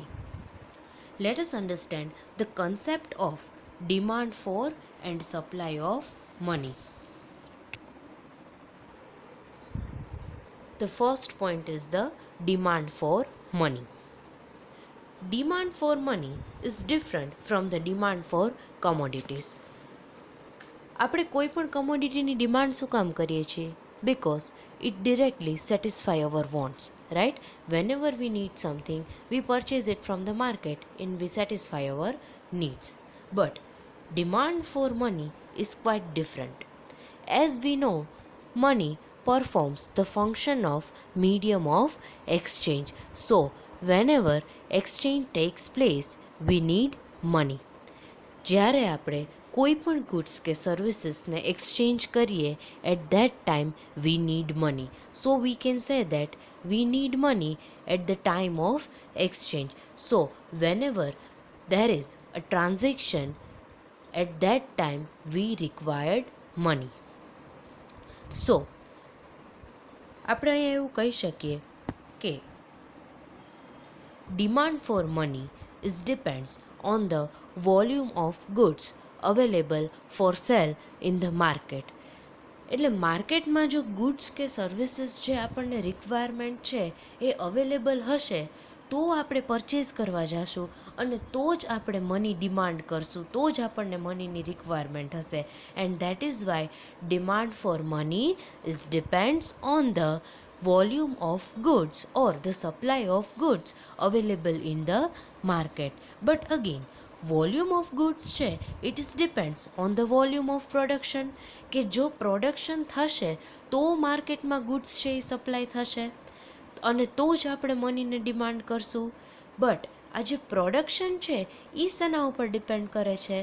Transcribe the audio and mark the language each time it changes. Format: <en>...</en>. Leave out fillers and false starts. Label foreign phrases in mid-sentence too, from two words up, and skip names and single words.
<en>Let us understand the concept of demand for and supply of money. The first point is the demand for money. Demand for money is different from the demand for commodities.</en> <gu>આપણે કોઈ પણ કમોડિટીની ડિમાન્ડ શું કામ કરીએ છીએ?</gu> <en>Because it directly satisfy our wants, right? Whenever we need something, we purchase it from the market and we satisfy our needs. But demand for money is quite different. As we know, money performs the function of medium of exchange. So, whenever exchange takes place, we need money.</en> <gu>જ્યારે આપણે કોઈ પણ ગુડ્સ કે સર્વિસીસને એક્સચેન્જ કરીએ,</gu> <en>at that time we need money. so we can say that we need money at the time of exchange. સો whenever there is a transaction, at that time we required money.</en> <gu>સો આપણે અહીંયા એવું કહી શકીએ કે</gu> <en>demand for money is depends on the volume of goods available for sale in the market.</en> <gu>એટલે માર્કેટમાં જો ગુડ્સ કે સર્વિસીસ જે આપણને રિક્વાયરમેન્ટ છે એ અવેલેબલ હશે, તો આપણે પરચેઝ કરવા જઈશું અને તો જ આપણે</gu> <en>money demand</en> <gu>કરશું, તો જ આપણને મનીની રિક્વાયરમેન્ટ હશે.</gu> <en>and that is why demand for money is depends on the volume of goods or the supply of goods available in the market. But again, volume of goods</en> <gu>છે</gu> <en>it is depends on the volume of production,</en> <gu>કે જો પ્રોડક્શન થશે તો માર્કેટમાં ગુડ્સ છે એ સપ્લાય થશે અને તો જ આપણે મનીને ડિમાન્ડ કરશું. બટ આ જે પ્રોડક્શન છે એ શેના ઉપર ડિપેન્ડ કરે છે?</gu>